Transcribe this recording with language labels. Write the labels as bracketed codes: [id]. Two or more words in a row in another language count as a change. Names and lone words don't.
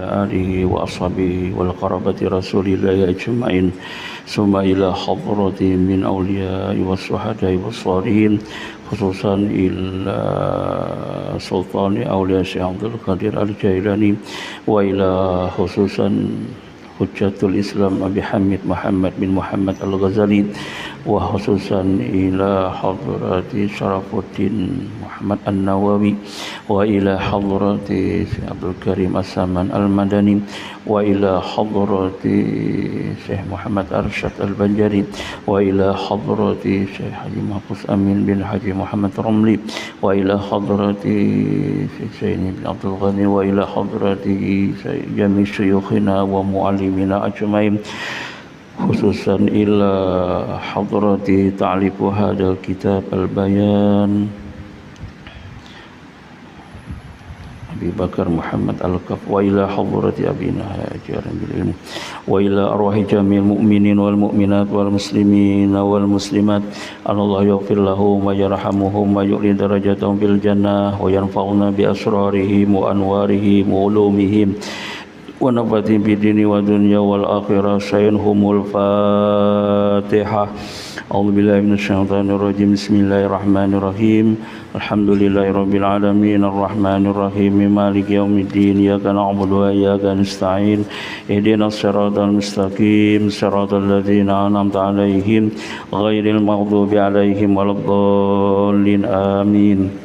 [ar] آله وأصحابه والقرابة رسول الله أجمعين ثم إلى حضرة من أولياء والشهداء والصالحين خصوصا إلى سلطان أولياء الشيخ عبد القادر الجيلاني وإلى خصوصا حجة الإسلام أبي حامد محمد بن محمد الغزالي وخصوصا إلى حضرة شرف الدين محمد النووي وإلى حضرة عبد الكريم السمان المدني وإلى حضرة الشيخ محمد أرشد البنجري وإلى حضرة الشيخ الحاج محفوظ أمين بن الحاج محمد رملي وإلى حضرة الشيخ زيني بن عبد الغني وإلى حضرة جميع شيوخنا ومعلمينا أجمعين خصوصا إلى حضرة تأليف هذا الكتاب البيان أبي بكر محمد الكاف وإلى حضرة أبينا حجر بالعلم وإلى أرواح جميع المؤمنين والمؤمنات والمسلمين والمسلمات الله يغفر لهم ويرحمهم ويعلي درجاتهم بالجنة وينفعنا بأسرارهم وأنوارهم وعلومهم ونفعنا بالدين والدنيا والآخرة سيدهم الفاتحة أعوذ بالله من الشيطان الرجيم بسم الله الرحمن الرحيم الحمد لله رب العالمين الرحمن الرحيم مالك يوم الدين إياك نعبد وإياك نستعين اهدنا الصراط المستقيم صراط الذين أنعمت عليهم غير المغضوب عليهم ولا الضالين آمين